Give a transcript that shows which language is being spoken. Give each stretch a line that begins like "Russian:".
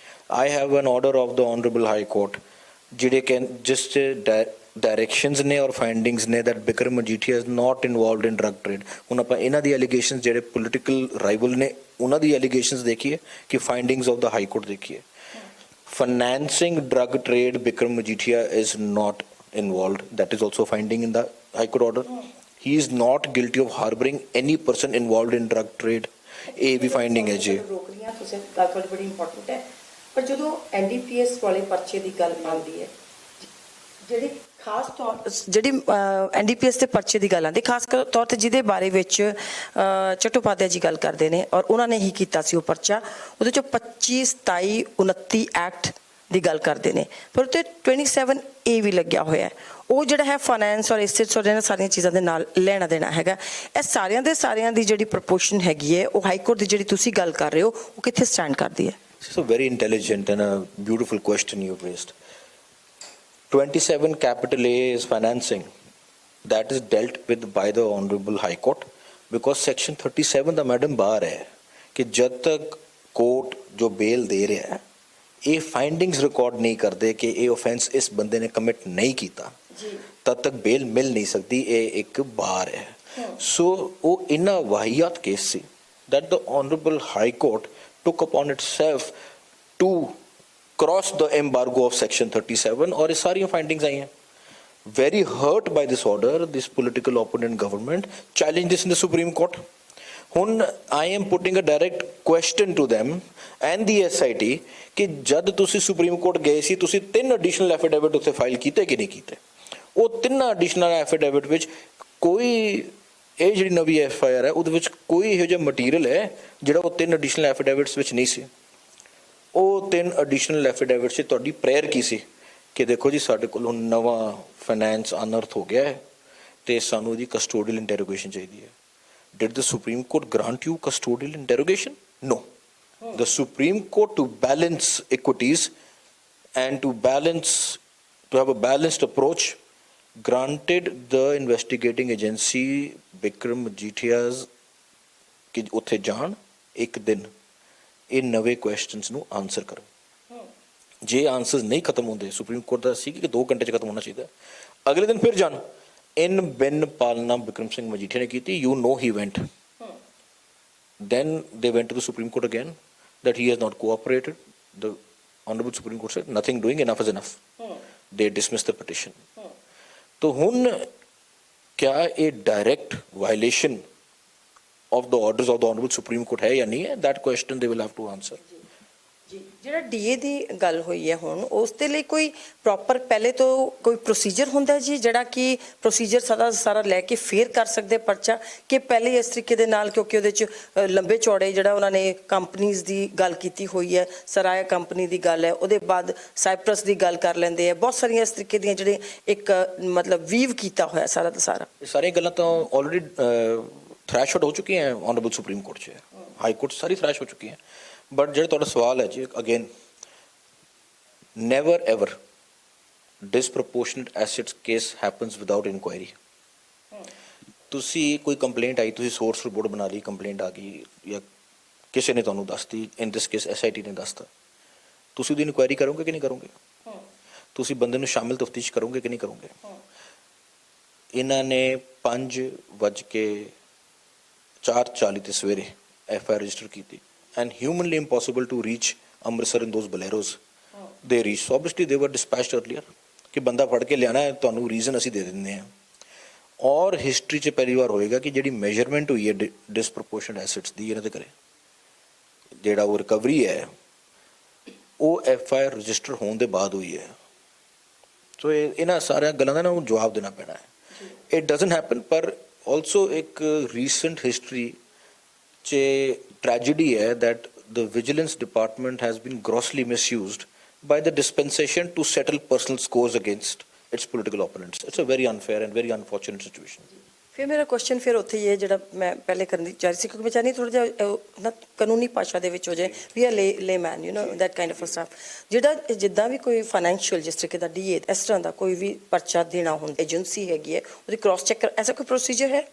English: I have an order of the honourable high court
Punjabi: ਜਿਹੜੇ ਜਿਸ 'ਚ ਡਾਇਰੈਕਸ਼ਨਸ ਨੇ ਔਰ ਫਾਈਂਡਿੰਗਸ ਨੇ
English: that Bikram Majeethia is not involved in drug trade।
Punjabi: ਹੁਣ ਆਪਾਂ ਇਹਨਾਂ ਦੀ ਐਲੀਗੇਸ਼ਨਸ ਜਿਹੜੇ ਪੋਲੀਟੀਕਲ ਰਾਈਵਲ ਨੇ ਉਹਨਾਂ ਦੀ ਐਲੀਗੇਸ਼ਨਸ ਦੇਖੀਏ ਕਿ findings of ਦਾ high court ਦੇਖੀਏ।
English: financing drug trade, Bikram Majeethia is not involved. That is also finding in the High Court order. He is not guilty of harboring any person involved in drug trade।
Punjabi: ਇਹ ਵੀ finding ਹੈ ਜੀ। ਰੋਕ ਰਹੀਆਂ ਤੁਸੀਂ ਗੱਲ ਬੜੀ important ਹੈ। ਪਰ ਜਦੋਂ ਐਨਡੀਪੀਐਸ ਵਾਲੇ ਪਰਚੇ ਦੀ ਗੱਲ ਆਉਂਦੀ ਹੈ, ਜਿਹੜੀ ਖਾਸ ਤੌਰ ਜਿਹੜੀ ਐਨਡੀਪੀਐਸ ਦੇ ਪਰਚੇ ਦੀ ਗੱਲ ਆਉਂਦੀ ਖਾਸ ਤੌਰ ਤੇ ਜਿਹਦੇ ਬਾਰੇ ਵਿੱਚ ਚਟੋਪਾਧਿਆ ਜੀ ਗੱਲ ਕਰਦੇ ਨੇ ਔਰ ਉਹਨਾਂ ਨੇ ਹੀ ਕੀਤਾ ਸੀ ਉਹ ਪਰਚਾ, ਉਹਦੇ ਚੋਂ 25, 27, 29 ਐਕਟ ਦੀ ਗੱਲ ਕਰਦੇ ਨੇ, ਪਰ ਉੱਤੇ 27A ਵੀ ਲੱਗਿਆ ਹੋਇਆ ਹੈ। ਉਹ ਜਿਹੜਾ ਹੈ ਫਾਈਨੈਂਸ ਔਰ ਐਸੈਟਸ ਔਰ ਇਹਨਾਂ ਸਾਰੀਆਂ ਚੀਜ਼ਾਂ ਦੇ ਨਾਲ ਲੈਣਾ ਦੇਣਾ ਹੈਗਾ। ਇਹ ਸਾਰਿਆਂ ਦੇ ਸਾਰਿਆਂ ਦੀ ਜਿਹੜੀ ਪ੍ਰਪੋਰਸ਼ਨ ਹੈਗੀ ਹੈ, ਉਹ ਹਾਈ ਕੋਰਟ ਦੀ ਜਿਹੜੀ ਤੁਸੀਂ ਗੱਲ ਕਰ ਰਹੇ ਹੋ, ਉਹ ਕਿੱਥੇ ਸਟੈਂਡ ਕਰਦੀ ਹੈ?
English: It's a very intelligent and a beautiful question you've raised. 27 capital A is financing. That is dealt with by the Honorable High Court because Section 37
Punjabi: ਦਾ madam ਬਾਹਰ ਹੈ ਕਿ ਜਦ ਤੱਕ ਕੋਰਟ ਜੋ ਬੇਲ ਦੇ ਰਿਹਾ ਹੈ ਇਹ ਫਾਈਂਡਿੰਗਸ ਰਿਕਾਰਡ ਨਹੀਂ ਕਰਦੇ ਕਿ ਇਹ ਆਫੈਂਸ ਇਸ ਬੰਦੇ ਨੇ ਕਮਿਟ ਨਹੀਂ ਕੀਤਾ ਤਦ ਤੱਕ ਬੇਲ ਮਿਲ ਨਹੀਂ ਸਕਦੀ। ਇਹ ਇੱਕ ਬਾਰ ਹੈ। ਸੋ ਉਹ ਇੰਨਾ ਵਾਹੀਆਤ case ਸੀ
English: that the Honorable High Court took upon itself to cross the embargo of Section 37
Hindi: और ये सारी findings आई हैं।
English: Very hurt by this order, this political opponent government challenged this in the Supreme Court.
Punjabi: ਹੁਣ
English: I am putting a direct question to them and the SIT
Punjabi: ਕਿ ਜਦ ਤੁਸੀਂ supreme court ਗਏ ਸੀ ਤੁਸੀਂ 3 ਐਡੀਸ਼ਨਲ ਐਫੀਡੇਵਿਟ ਉੱਥੇ file ਕੀਤੇ ਕਿ ਨਹੀਂ ਕੀਤੇ? ਉਹ 3 ਐਡੀਸ਼ਨਲ ਐਫੀਡੇਵਿਟ ਵਿੱਚ ਕੋਈ ਇਹ ਜਿਹੜੀ ਨਵੀਂ FIR ਹੈ ਉਹਦੇ ਵਿੱਚ ਕੋਈ ਇਹੋ ਜਿਹਾ ਮਟੀਰੀਅਲ ਹੈ ਜਿਹੜਾ ਉਹ 3 ਐਡੀਸ਼ਨਲ ਐਫੀਡੇਵਿਟਸ ਵਿੱਚ ਨਹੀਂ ਸੀ। ਉਹ 3 ਐਡੀਸ਼ਨਲ ਐਫੀਡੇਵਿਟ 'ਚ ਤੁਹਾਡੀ ਪ੍ਰੇਅਰ ਕੀ ਸੀ ਕਿ ਦੇਖੋ ਜੀ ਸਾਡੇ ਕੋਲ ਹੁਣ ਨਵਾਂ ਫਾਈਨੈਂਸ ਅਨਅਰਥ ਹੋ ਗਿਆ ਹੈ ਤੇ ਸਾਨੂੰ ਇਹਦੀ ਕਸਟੋਡੀਅਲ ਇੰਟਰੋਗੇਸ਼ਨ ਚਾਹੀਦੀ ਹੈ।
English: Did the Supreme Court grant you custodial interrogation? No. The Supreme Court, to balance equities and to have a balanced approach, granted the investigating agency Bikram Majithia's
Punjabi: ਕਿ ਉੱਥੇ ਜਾਣ ਇੱਕ ਦਿਨ ਇਹ ਨਵੇਂ ਕੁਐਸਚਨਸ ਨੂੰ ਆਨਸਰ ਕਰਨ। ਜੇ ਆਨਸਰਸ ਨਹੀਂ ਖਤਮ ਹੁੰਦੇ, ਸੁਪਰੀਮ ਕੋਰਟ ਦਾ ਸੀ ਕਿ 2 ਘੰਟੇ 'ਚ ਖਤਮ ਹੋਣਾ ਚਾਹੀਦਾ, ਅਗਲੇ ਦਿਨ ਫਿਰ ਜਾਣ। In bin ਪਾਲਣਾ ਬਿਕਰਮ ਸਿੰਘ ਮਜੀਠੀਆ ਨੇ ਕੀਤੀ,
English: you know he went. Then they went to the Supreme Court again that he has not cooperated. The Honorable Supreme Court said nothing doing, enough is enough. They dismissed the petition.
Hindi: तो
Punjabi: ਹੁਣ
Hindi: क्या ये
English: direct violation of the orders of the Honorable Supreme Court
Hindi: है या नहीं है?
English: That question they will have to answer.
Punjabi: ਜੀ ਜਿਹੜਾ ਡੀਏ ਦੀ ਗੱਲ ਹੋਈ ਹੈ ਹੁਣ ਉਸ ਦੇ ਲਈ ਕੋਈ ਪ੍ਰੋਪਰ ਪਹਿਲੇ ਤੋਂ ਕੋਈ ਪ੍ਰੋਸੀਜਰ ਹੁੰਦਾ ਜੀ ਜਿਹੜਾ ਕਿ ਪ੍ਰੋਸੀਜਰ ਸਾਰਾ ਲੈ ਕੇ ਫੇਰ ਕਰ ਸਕਦੇ ਪਰਚਾ ਕਿ ਪਹਿਲੇ ਇਸ ਤਰੀਕੇ ਦੇ ਨਾਲ ਕਿਉਂਕਿ ਉਹਦੇ 'ਚ ਲੰਬੇ ਚੌੜੇ ਜਿਹੜਾ ਉਹਨਾਂ ਨੇ ਕੰਪਨੀਜ਼ ਦੀ ਗੱਲ ਕੀਤੀ ਹੋਈ ਹੈ, ਸਰਾਇਆ ਕੰਪਨੀ ਦੀ ਗੱਲ ਹੈ, ਉਹਦੇ ਬਾਅਦ ਸਾਈਪਰਸ ਦੀ ਗੱਲ ਕਰ ਲੈਂਦੇ ਆ, ਬਹੁਤ ਸਾਰੀਆਂ ਇਸ ਤਰੀਕੇ ਦੀਆਂ ਜਿਹੜੇ ਇੱਕ ਮਤਲਬ ਵੀਵ ਕੀਤਾ ਹੋਇਆ ਸਾਰਾ ਦਾ ਸਾਰਾ। ਇਹ ਸਾਰੀਆਂ ਗੱਲਾਂ ਤਾਂ ਆਲਰੇਡੀ ਥ੍ਰੈਸ਼ਹੋਲਡ ਹੋ ਚੁੱਕੀਆਂ ਆਨਰੇਬਲ ਸੁਪਰੀਮ ਕੋਰਟ 'ਚ, ਹਾਈ ਕੋਰਟ ਸਾਰੀ ਥ੍ਰੈਸ਼ ਹੋ ਚੁੱਕੀ ਹੈ।
English: but
Punjabi: ਜਿਹੜਾ ਤੁਹਾਡਾ ਸਵਾਲ ਹੈ ਜੀ
English: Again, never ever disproportionate assets case happens without inquiry.
Punjabi: ਤੁਸੀਂ ਕੋਈ ਕੰਪਲੇਂਟ ਆਈ, ਤੁਸੀਂ ਸੋਰਸ ਰਿਪੋਰਟ ਬਣਾ ਲਈ, ਕੰਪਲੇਂਟ ਆ ਗਈ ਜਾਂ ਕਿਸੇ ਨੇ ਤੁਹਾਨੂੰ ਦੱਸਤੀ, ਇਨ ਦਿਸ ਕੇਸ SIT ਨੇ ਦੱਸਤਾ, ਤੁਸੀਂ ਉਹਦੀ ਇਨਕੁਆਇਰੀ ਕਰੋਗੇ ਕਿ ਨਹੀਂ ਕਰੋਗੇ? ਤੁਸੀਂ ਬੰਦੇ ਨੂੰ ਸ਼ਾਮਿਲ ਤਫਤੀਸ਼ ਕਰੋਗੇ ਕਿ ਨਹੀਂ ਕਰੋਗੇ? ਇਹਨਾਂ ਨੇ 5:04 ਤੇ ਸਵੇਰੇ FIR ਰਜਿਸਟਰ ਕੀਤੀ
English: and humanly impossible to reach Amritsar in those boleros. They reached, so obviously they were dispatched earlier
Punjabi: ਕਿ ਬੰਦਾ ਫੜ ਕੇ ਲਿਆਣਾ ਹੈ, ਤੁਹਾਨੂੰ ਰੀਜ਼ਨ ਅਸੀਂ ਦੇ ਦਿੰਦੇ ਹਾਂ। ਔਰ ਹਿਸਟਰੀ 'ਚ ਪਹਿਲੀ ਵਾਰ ਹੋਏਗਾ ਕਿ ਜਿਹੜੀ ਮੈਜਰਮੈਂਟ ਹੋਈ ਹੈ ਡਿਸਪ੍ਰੋਪੋਰਸ਼ਨੇਟ ਐਸੈਟਸ ਦੀ ਇਹਨਾਂ ਦੇ ਕਰੇ, ਜਿਹੜਾ ਉਹ ਰਿਕਵਰੀ ਹੈ ਉਹ FIR ਰਜਿਸਟਰ ਹੋਣ ਦੇ ਬਾਅਦ ਹੋਈ ਹੈ। ਸੋ ਇਹਨਾਂ ਸਾਰੀਆਂ ਗੱਲਾਂ ਦਾ ਨਾ ਜਵਾਬ ਦੇਣਾ ਪੈਣਾ ਹੈ।
English: It doesn't happen.
Punjabi: ਪਰ ਆਲਸੋ ਇੱਕ ਰੀਸੈਂਟ ਹਿਸਟਰੀ 'ਚ
English: tragedy
Hindi: है
English: that the vigilance department has been grossly misused by the dispensation to settle personal scores against its political opponents. It's a very unfair and very unfortunate situation.
Punjabi: ਫਿਰ ਮੇਰਾ question ਫਿਰ ਉੱਥੇ ਹੀ ਹੈ ਜਿਹੜਾ ਮੈਂ ਪਹਿਲੇ ਕਰਨ ਦੀ ਚਾਹ ਰਹੀ ਸੀ ਕਿਉਂਕਿ ਮੈਂ ਚਾਹਨੀ ਥੋੜਾ ਜਿਹਾ ਨਾ ਕਾਨੂੰਨੀ ਭਾਸ਼ਾ ਦੇ ਵਿੱਚ ਹੋ ਜਾਏ
English: ਵੀ ਆ ਲੇ man you know that kind of stuff
Punjabi: ਜਿਹੜਾ ਜਿੱਦਾਂ ਵੀ ਕੋਈ ਫਾਈਨੈਂਸ਼ੀਅਲ ਜਿਸ ਤਰੀਕੇ ਦਾ ਡੀਏ ਇਸ ਤਰ੍ਹਾਂ ਦਾ ਕੋਈ ਵੀ ਪਰਚਾ ਦੇਣਾ ਹੁੰਦਾ ਏਜੰਸੀ ਹੈਗੀ ਹੈ ਉਹਦੀ ਕ੍ਰਾਸ ਚੈੱਕ ਐਸਾ ਕੋਈ ਪ੍ਰੋਸੀਜਰ ਹੈ?